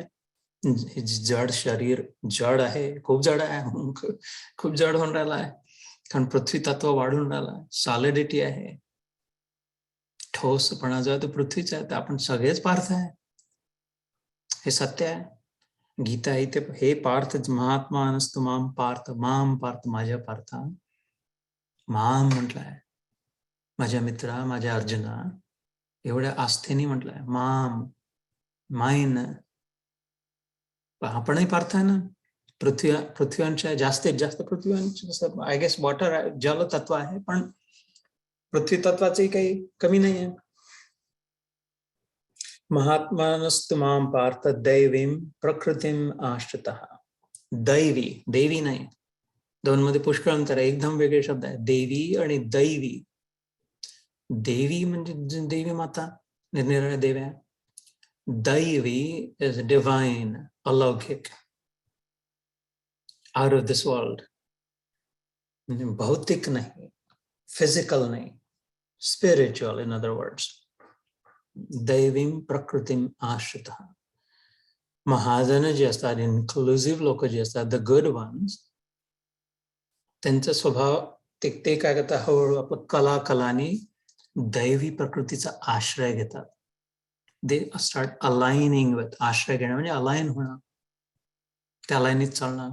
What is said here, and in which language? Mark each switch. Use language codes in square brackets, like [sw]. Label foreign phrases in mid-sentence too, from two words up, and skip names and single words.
[mr] जड शरीर जड आहे, खूप जड आहे, खूप जड होऊन राहिला आहे, कारण पृथ्वी तत्व वाढून राहिला आहे. सॉलिडिटी आहे, ठोसपणा जो आहे तो पृथ्वीचा आहे. तर आपण सगळेच पार्थ आहे, हे सत्य आहे. गीता इथे हे पार्थ, महात्मा नसतो [sa] माम पार्थ, माम पार्थ, [mr] माझ्या पार्था. माम म्हटलंय, माझ्या मित्रा, माझ्या अर्जुना, एवढ्या आस्थेने म्हटलंय माम, माइन. आपणही पार्थ आहे ना. पृथ्वीवंश जास्तीत जास्त पृथ्वीवंश, [en] I guess [mr] वॉटर जल तत्व आहे, पण पृथ्वी तत्वाचंही काही कमी नाही आहे. [sa] महात्मानस्तु माम पार्थ दैवीं प्रकृतीम आश्रितः. [mr] दैवी, देवी नाही, दोन मध्ये पुष्कळ अंतर आहे, एकदम वेगळे शब्द आहे. देवी आणि दैवी. देवी म्हणजे देवी माता, निरनिराळ्या देव्या. [en] दैवी is divine, अलौकिक, out of this world. [mr] भौतिक नाही, फिजिकल नाही, [en] spiritual, in other words. [sa] दैवीं प्रकृतीम आश्रितः. [mr] महाजन जे असतात, इन्क्लुसिव्ह लोक जे असतात, [en] the good ones, [mr] त्यांचा स्वभाव ते काय करतात, हळूहळू आपलं कलानी दैवी प्रकृतीचा आश्रय घेतात. [en] they start aligning with, [mr] आश्रय घेणं म्हणजे अलाइन होणं, त्या लाईनीत चालणं.